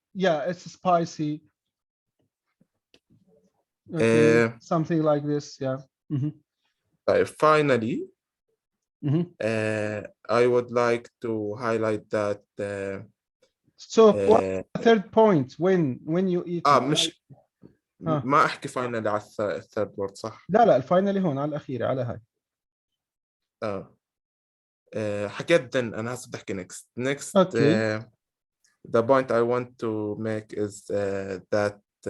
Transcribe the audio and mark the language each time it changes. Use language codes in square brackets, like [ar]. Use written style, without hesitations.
[en] yeah it's spicy okay something like this yeah finally I would like to highlight that so what's the third point when you eat [ar] مش ما احكي فاينلي على الثيرد وورد صح؟ لا الفاينلي هون على الاخيره على هاي حكيت then أنا هسه بدي أحكي next. [en] Okay. The point I want to make is that